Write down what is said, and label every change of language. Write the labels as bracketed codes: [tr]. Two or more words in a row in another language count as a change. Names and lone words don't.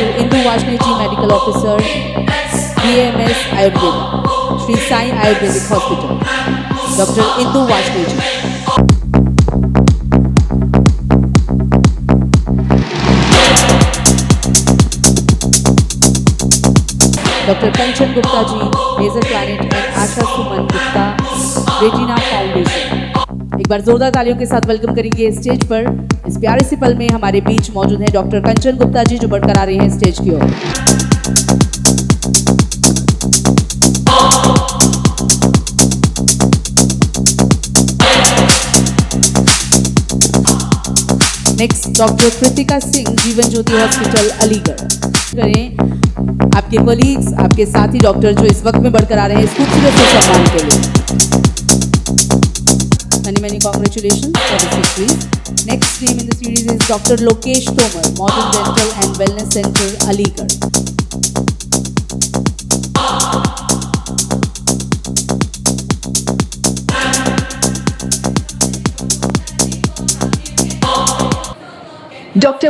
[en] Indu Vashne ji, Medical Officer, BMS Ayurveda, Sri Sai Ayurvedic Hospital. Dr. Indu Vashne ji. Dr. Kanchan Gupta ji, Laser Planet and Asha Suman Gupta, Regina Foundation. [hi] एक बार जोरदार तालियों के साथ वेलकम करेंगे स्टेज पर। इस प्यारे से पल में हमारे बीच मौजूद हैं डॉक्टर कंचन गुप्ता जी जो बढ़कर आ रहे हैं स्टेज की ओर। नेक्स्ट डॉक्टर कृतिका सिंह, जीवन ज्योति हॉस्पिटल, अलीगढ़। करें आपके कलीग्स, आपके साथी डॉक्टर जो इस वक्त में बढ़कर आ रहे हैं इस खूबसूरत से सम्मान के लिए। [en] Many congratulations for this victory. Next name in the series is Dr. Lokesh Tomar, Modern Dental and Wellness Center, Aligarh. Dr.